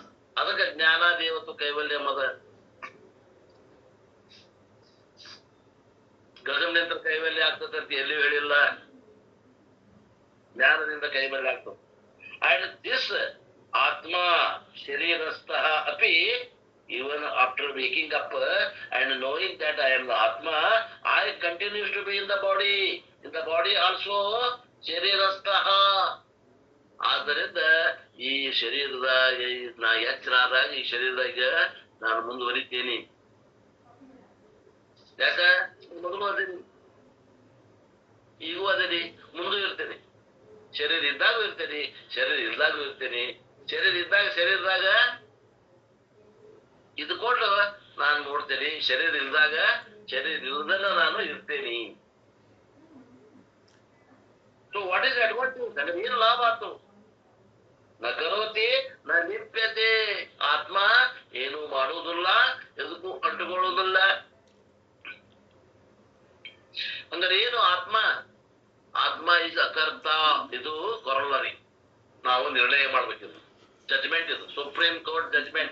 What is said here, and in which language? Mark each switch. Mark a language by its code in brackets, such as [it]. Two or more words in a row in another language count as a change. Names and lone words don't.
[kn] ಅದಕ್ಕೆ ಜ್ಞಾನ ದೇವತ್ತು ಕೈವಲ್ಯ ಮದ ಗಗನದಿಂದ ಕೈವಲ್ಯ ಆಗ್ತದಂತ ಎಲ್ಲಿಯೂ ಹೇಳಿಲ್ಲ. ಜ್ಞಾನದಿಂದ ಕೈವಲ್ಯ ಆಗ್ತದೆ. [en] and this [sa] ಆತ್ಮ ಶರೀರಸ್ಥಃ ಅಪಿ, [en] even after waking up and knowing that I am the Atma, I continues to be in the body. In the body also ಶರೀರಸ್ಥಃ. [kn] ಆದ್ದರಿಂದ ಈ ಶರೀರದ ನಾ ಎಚ್ಚರಾದಾಗ ಈ ಶರೀರದಾಗ ನಾನು ಮುಂದುವರಿತೇನೆ. ಯಾಕ? ಮೊದಲು ಅದೇನಿ, ಈಗೂ ಅದೇನಿ, ಮುಂದೂ ಇರ್ತೇನೆ. ಶರೀರ ಇದ್ದಾಗೂ ಇರ್ತೇನೆ, ಶರೀರ ಇಲ್ದಾಗೂ ಇರ್ತೇನೆ. ಶರೀರ ಇದ್ದಾಗ ಶರೀರದಾಗ ಇದ್ಕೊಂಡು ನಾನು ನೋಡ್ತೇನೆ. ಶರೀರ ಇಲ್ದಾಗ ಶರೀರ ಇಲ್ದನ ನಾನು ಇರ್ತೇನೆ. [en] so what is advantage? [kn] ನನಗೆ ಏನು ಲಾಭ ಆಯ್ತು? [sa] ನ ಕರೋತಿ ನ ಲಿಪ್ಯತೆ. [kn] ಆತ್ಮ ಏನು ಮಾಡುವುದಿಲ್ಲ, ಎದಕ್ಕೂ ಅಂಟುಕೊಳ್ಳುವುದಿಲ್ಲ. ಅಂದ್ರೆ ಏನು ಆತ್ಮ? ಆತ್ಮ ಇಸ್ ಅಕರ್ತ. ಇದು ಕೊರಲರಿ. ನಾವು ನಿರ್ಣಯ ಮಾಡ್ಬೇಕಿದು. ಜಜ್ಮೆಂಟ್ ಇದು, [en] Supreme Court judgment.